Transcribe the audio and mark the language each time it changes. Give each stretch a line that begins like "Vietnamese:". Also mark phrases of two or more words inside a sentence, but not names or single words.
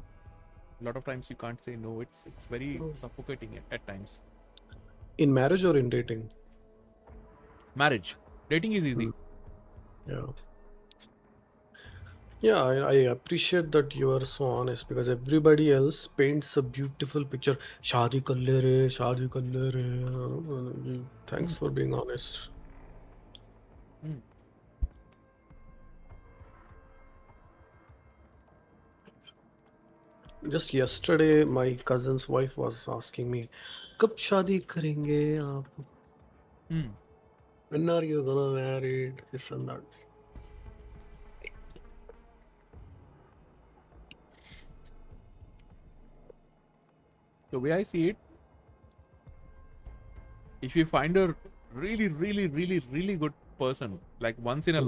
English: A lot of times you can't say no. It's very suffocating at times. In marriage or in dating? Marriage, dating is easy. Hmm. Yeah. Yeah, I appreciate that you are so honest because everybody else paints a beautiful picture.
Hindi: शादी कर ले रे, शादी कर ले रे.
English: Thanks Hmm. for being honest. Hmm. Just yesterday, my cousin's wife was asking me,
Hindi: "कब शादी करेंगे आप? Hmm.
English: When are you gonna marry?" This and that. The way I see it, if you find a really, really, really, really good person, like once in a